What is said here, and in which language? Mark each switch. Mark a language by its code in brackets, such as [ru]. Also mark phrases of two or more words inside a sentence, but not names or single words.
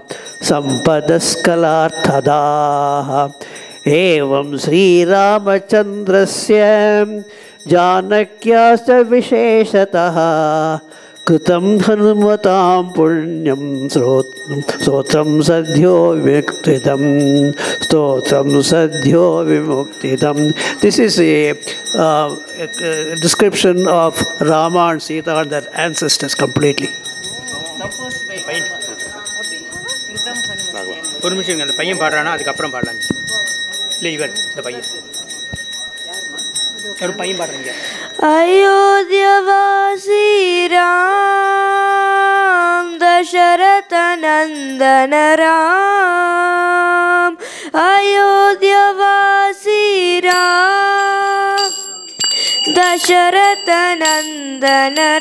[sa] सम्पदस्कलार्थदाः एवं श्रीरामचन्द्रस्य जानक्याश्च विशेषतः कृतं हनुमतां पुण्यं स्तोत्रं सद्यो विमुक्तिदं स्तोत्रं सद्यो विमुक्तिदं. [en] This is a description of Rama and Sita and their ancestors completely. [ta] ஒரு நிமிஷம் அந்த பையன் பாடுறானா அதுக்கப்புறம் பாடலாம். இல்லை இவர் இந்த பையன் ஒரு பையன் பாடுறீங்க. [hi] अयोध्यवासी राम दशरथ नंदन राम अयोध्यवासी राम दशरथ नंदन